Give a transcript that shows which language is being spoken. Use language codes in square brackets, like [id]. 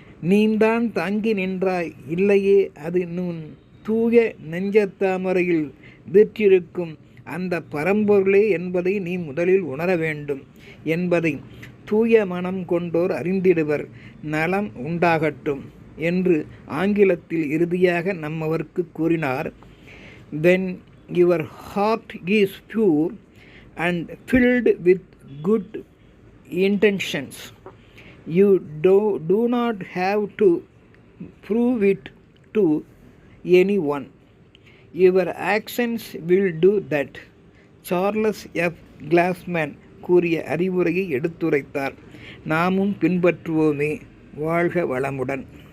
[ta] நீந்தான் தாங்கி நின்றாய் இல்லையே, அது நுண் தூய நெஞ்சத்தாமரையில் வீற்றிருக்கும் அந்த பரம்பொருளே என்பதை நீ முதலில் உணர வேண்டும் என்பதை தூய மனம் கொண்டோர் அறிந்திடுவர். நலம் உண்டாகட்டும் என்று ஆங்கிலத்தில் இறுதியாக நம்மவருக்கு கூறினார். [en] When your heart is pure and filled with good intentions, you do not have to prove it to anyone. Your actions will do that. [ta] Charles F கிளாஸ்மேன் கூறிய அறிவுரையை எடுத்துரைத்தார். நாமும் பின்பற்றுவோமே. வாழ்க வளமுடன்.